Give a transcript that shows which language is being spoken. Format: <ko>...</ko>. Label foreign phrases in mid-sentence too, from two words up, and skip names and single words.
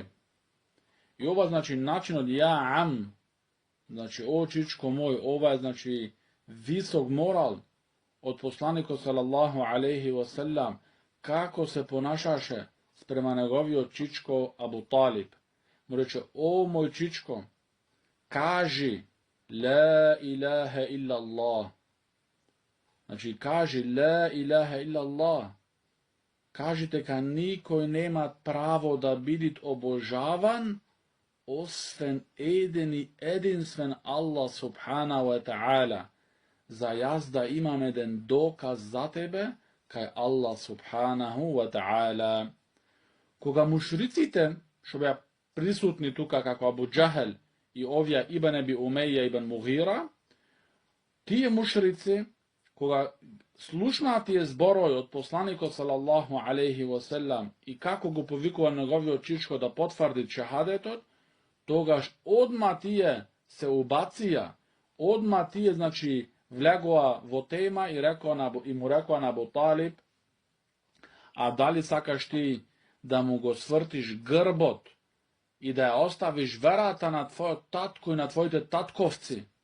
<mk>И ова, значи, начинот ја ам, значи, о чичко мој, ова е, значи, висок морал од посланикот</mk> <ar>صلى الله عليه وسلم,</ar> <mk>како се понашаше спрема неговиот чичко Абу Талиб. Му рече: о мој чичко, кажи</mk> <ar>لا إله إلا الله.</ar> <mk>Значи, кажи</mk> <ar>لا إله إلا الله.</ar> <mk>Кажите дека никој нема право да биде обожаван освен еден и единствен Аллах</mk> <ar>سبحانه وتعالى.</ar> <mk>За јас да имам еден доказ за тебе кај Аллах</mk> <ar>سبحانه وتعالى.</ar> <mk>Кога мушриците, што беа присутни тука како Абу Џахел и овие Ибн Аби Умеја ибн Мугира, тие мушрици, кога слушнаа тие зборови од посланикот</mk> <ar>صلى الله عليه وسلم</ar> <mk>и како го повикува неговиот чичко да потврди шахадетот, тогаш одма тие се убација, одма тие, значи, влегоа во тема и му рекоа на Абу Талиб: а дали сакаш ти да му го свртиш грбот и да ја оставиш верата на твојот татко и на твоите татковци?</mk>